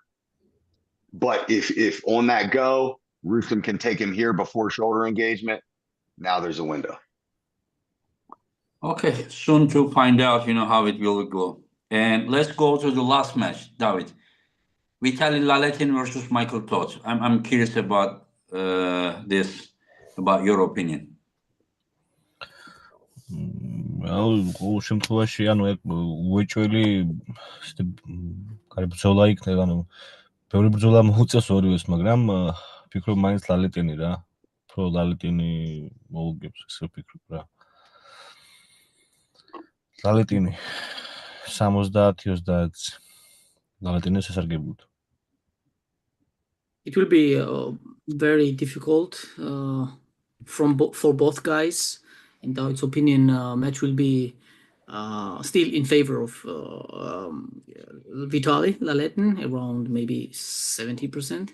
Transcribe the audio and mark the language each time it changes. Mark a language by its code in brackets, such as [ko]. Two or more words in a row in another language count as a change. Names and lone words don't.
[en] But if on that go, Rustam can take him here before shoulder engagement, now there's a window. Okay, soon to find out, how it will go. And let's go to the last match, Davit. Vitaly Laletin versus Michael Todd. I'm curious about this, about your opinion. [ka] ყოველ შემთხვევაში, უეჭველი ბრძოლა იქნება, ბევრი ბრძოლა მოუწევს ორივეს, მაგრამ ფიქრობ მაინც ლალეტინი რა. უფრო ლალეტინი მოუგებს, ესე ვფიქრობ რა. ლალეტინი 70-30 ლალეტინი შესარგებლად. [en] It will be very difficult for both guys. In Davit's opinion, match will be still in favor of Vitaly Laletin, around maybe 70%.